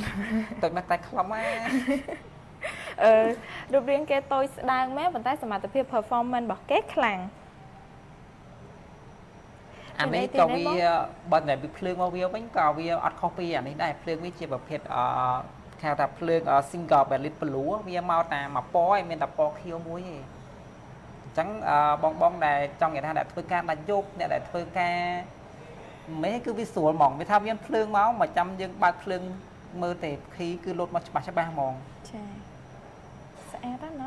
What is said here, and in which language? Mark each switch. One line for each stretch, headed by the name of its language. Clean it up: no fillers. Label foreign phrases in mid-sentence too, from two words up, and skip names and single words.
Khmer: តូចមែនតែខ្លំណា រូបរាងគេតូចស្ដើងមែនប៉ុន្តែសមត្ថភាព performance របស់គេខ្លាំង អានេះក៏វាបើតែវាភ្លើងមកវាវិញក៏វាអត់ខុសពីអានេះដែរភ្លើងវាជាប្រភេទគេហៅថាភ្លើង
English: single backlit blue
Khmer: វាមកតាមពណ៌ឯមានតែពណ៌ខៀវមួយទេអញ្ចឹងបងដែលចង់និយាយថាអ្នកធ្វើការដាច់យប់អ្នកដែលធ្វើការមេគឺវាស្រួលហ្មងវាថាវាភ្លើងមកចាំយើងបើកភ្លើងមើលទេខីគឺលោតមកច្បាស់ហ្មង ចាស្អាតណាស់